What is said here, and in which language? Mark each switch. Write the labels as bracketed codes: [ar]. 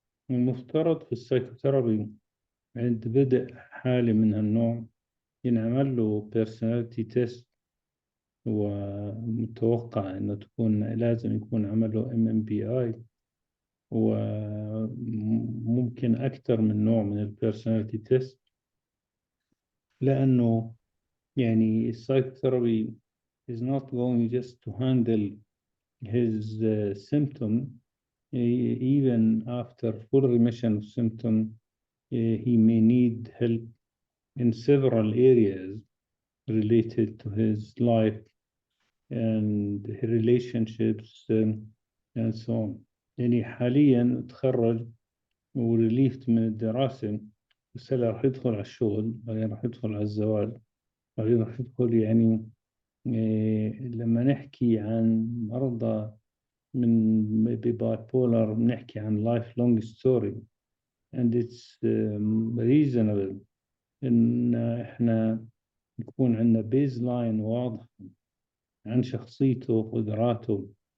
[ar] المفترض في السايكوثيرابي عند بدء حالة من هالنوع ينعمل له personality test، ومتوقع انه لازم يكون عمل له MMBI، وممكن أكثر من نوع من البيرسوناليتي تيست، لأنه يعني [en] psychotherapy is not going just to handle his symptom. Even after full remission of symptom, he may need help in several areas related to his life and relationships and so on. [ar] يعني حاليا تخرج وريليفت من الدراسة، بس هلا راح يدخل على الشغل، بعدين راح يدخل على الزواج، بعدين راح يدخل يعني لما نحكي عن مرضى من ببايبولر بنحكي عن [en] life long story and it's reasonable [ar] إن إحنا يكون عندنا بيز لاين واضح عن شخصيته وقدراته.